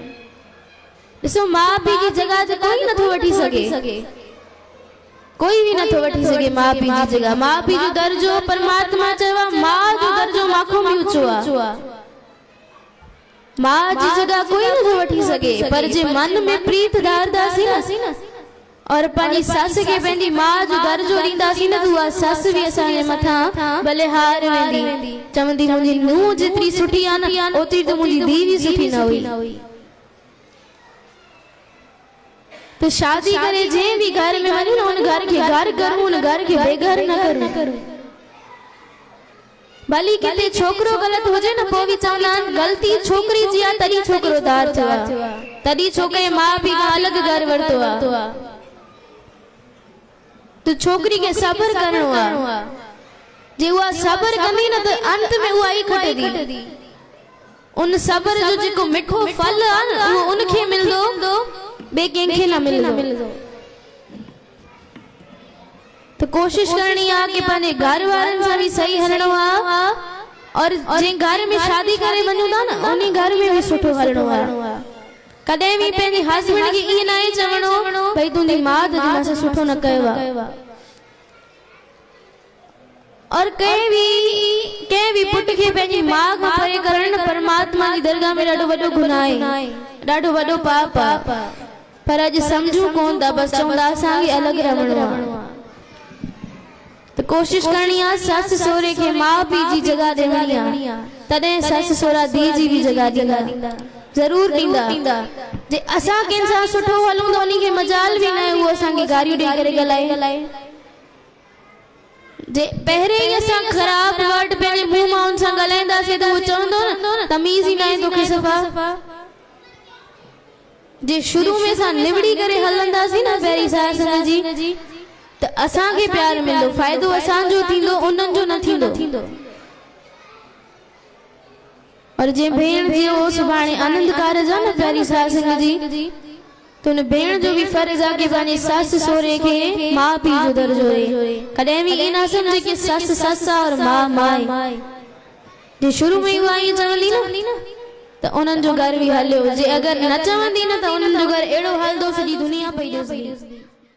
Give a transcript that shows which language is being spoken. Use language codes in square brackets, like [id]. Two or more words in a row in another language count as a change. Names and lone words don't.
[sd] ॾिसो माउ पीउ जी जगह ते कोई नथो वठी सघे, कोई भी नथो वठी सघे मां पीउ जी जगह। मां पीउ जो दर्जो परमात्मा चवा मां जो दर्जो माखो भी ऊंचो आ। मां जी जगह कोई नथो वठी सघे। पर जे मन में प्रीत धारदासीं न और पंहिंजी सस खे पंहिंजी मां जो दर्जो ॾींदासीं न तो उहा सस भी असांजे मथां भले हार वेंदी, चवंदी मुंहिंजी नूह जेतिरी सुठी आ न ओतिरी तो मुंहिंजी धीअ भी सुठी न हुई। तो शादी करे जे भी घर में वञू न उन घर के घर करूं, उन घर के बेघर न करूं। भली किथे छोकरो गलत हुजे न पोइ भी चवंदा आहिनि गलती छोकरी जी आ तॾहिं छोकरो दार थियो आ, तॾहिं छोकरे माउ पीउ खां अलॻि घर वरितो आ। तो छोकरी के सबर करणो आ। जे उहा सबर कंदी न तो अंत में उहा ही खटदी। उन सबर जो जेको मिठो फल आ न उहो उनखे मिलंदो, बे कंहिंखे न मिलंदो। तो कोशिश करनी आ कि पंहिंजे घर वारनि सां भी सही हलणो आ। और जे घर में शादी करे वञूं था न उन्ही घर में भी सुठो हलणो आ। कॾहिं भी पंहिंजे हस्बैंड खे ईअं न चवणो भई तुंहिंजी माउ तुंहिंजे मूंसां सुठो न कयो आ। और कंहिं भी पुट खे पंहिंजी माउ खां परे करण परमात्मा जी दरगाह में ॾाढो वॾो गुनाह आहे, ॾाढो वॾो पाप आ। पर अॼु समझू कोन था, बस चवंदा असांखे अलॻि रहणो आ। तो कोशिश करनी आ सस सहुरे खे माउ पीउ जी जगह ॾियणी आ, तॾहिं सस सहुरा धीअ जी भी जगह ॾींदा, जरूर ॾींदा। जे असां कंहिंसां सुठो हलूं त उन्ही खे मजाल भी न आहे उहो असांखे गारियूं ॾेई करे ॻाल्हाए। जे पहिरें ही असां ख़राब वर्ड पंहिंजे मुंहुं मां उन सां ॻाल्हाईंदासीं त उहो चवंदो न तमीज़ ही न आहे तोखे सफ़ा। जे शुरू में असां निवड़ी करे हलंदासीं न पहिरीं सास जी त असांखे प्यार मिलंदो, फ़ाइदो असांजो थींदो, उन्हनि जो न थींदो। और जे भेण जी वो सुभाणे आनंद कारज आ न प्यारी सास जी तो उन भेण जो भी फर्ज आ कि पंहिंजे सस सहुरे खे माउ पीउ जो दर्जो ॾे। कॾहिं भी ईअं न सम्झे कि सस सस और मां मां। जे शुरू में उहा ईअं चवंदी न त उन्हनि जो घर भी हलियो। जे अगर न चवंदी न त उन्हनि जो घर अहिड़ो हलंदो सॼी दुनिया पई ॾिसंदी।